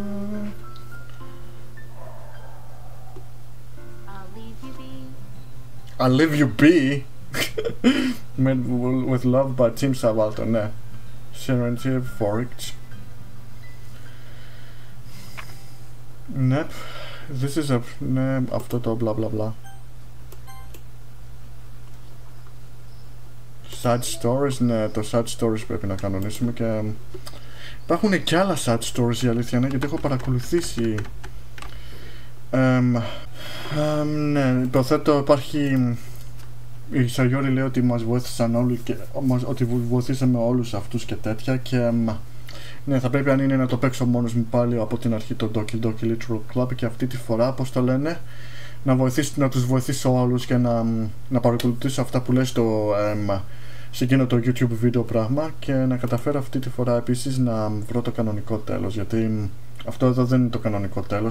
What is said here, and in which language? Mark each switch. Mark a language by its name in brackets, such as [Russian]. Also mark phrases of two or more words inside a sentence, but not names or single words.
[English] I'll leave you be. Made with love by Team Salvatore, ναι. Serenity Forage. Ναι. This is a... [Greek] ναι, αυτό το bla bla bla. [English] Sad stories, [Greek] ναι, το [English] sad stories [Greek] πρέπει να κανονίσουμε και... υπάρχουν και άλλα [English] sad stories [Greek] η αλήθεια, ναι, γιατί έχω παρακολουθήσει... ναι, υποθέτω υπάρχει... Η Sayori λέει ότι μας βοήθησαν όλοι και ότι βοηθήσαμε όλους αυτούς και τέτοια και ναι, θα πρέπει αν είναι να το παίξω μόνος μου πάλι από την αρχή το Doki Doki Literature Club και αυτή τη φορά, πώς το λένε, να τους βοηθήσω όλους και να παρακολουθήσω αυτά που λέει σε εκείνο το YouTube βίντεο πράγμα και να καταφέρω αυτή τη φορά επίσης να βρω το κανονικό τέλος, γιατί αυτό εδώ δεν είναι το κανονικό τέλος.